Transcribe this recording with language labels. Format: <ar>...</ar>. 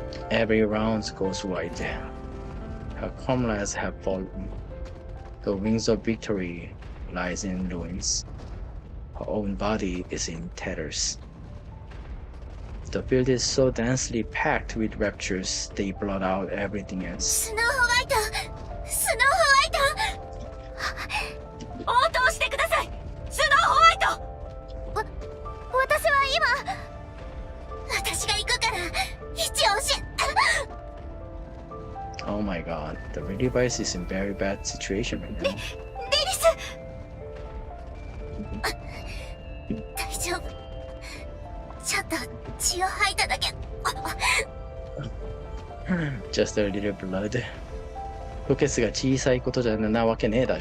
<en>Every round goes wide. Her comrades have fallen. The wings of victory lies in ruins. Her own body is in tatters. The field is so densely packed with raptures, they blot out everything else.</en> <ja>スノーホワイトスノーホワイト応答してくださいスノーホワイト私は今私が行くから位置を</ja> <en>Oh my god, the device is in very bad situation right now.</en> <ja>デリス大丈夫ちょっと血を吐いただけ</ja> <en>Just a little blood.</en> <ja>吐血が小さいことじゃなわけねえだろ。</ja>